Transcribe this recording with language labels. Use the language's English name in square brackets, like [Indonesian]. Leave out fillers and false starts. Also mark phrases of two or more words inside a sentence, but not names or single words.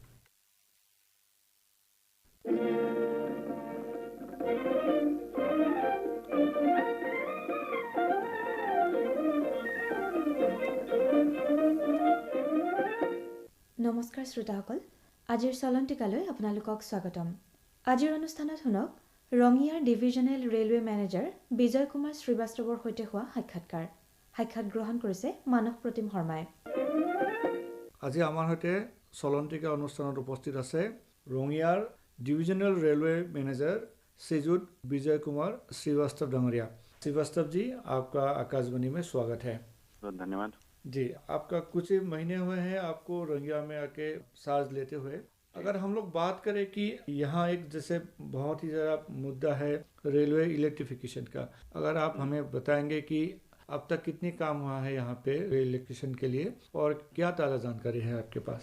[Assamese] নমস্কাৰ শ্ৰোতাসকল, আজিৰ চলন্তিকালৈ আপোনালোকক স্বাগতম। আজিৰ অনুষ্ঠানত শুনক ৰঙিয়াৰ [English] divisional railway manager [Assamese] বিজয় কুমাৰ শ্ৰীবাস্তৱৰ সৈতে হোৱা সাক্ষাৎ গ্ৰহণ কৰিছে মানস প্ৰতিম শৰ্মাই। আজি আমাৰ সৈতে চলন্তিকা অনুষ্ঠানত উপস্থিত আছে ৰঙিয়াৰ [English] divisional railway manager [Assamese] श्रीजुत विजय कुमार श्रीवास्तव डंगरिया। [Hindi] श्रीवास्तव जी, आपका आकाशवाणी में स्वागत है। बहुत धन्यवाद जी। आपका कुछ महीने हुए हैं आपको रंगिया में आके साज लेते हुए। अगर हम लोग बात करें कि यहाँ एक जैसे बहुत ही ज़्यादा मुद्दा है [English] railway electrification [Hindi] का, अगर आप हमें बताएंगे कि अब तक कितनी काम हुआ है यहाँ पे इलेक्ट्रिफिकेशन के लिए और क्या ताज़ा जानकारी है आपके पास?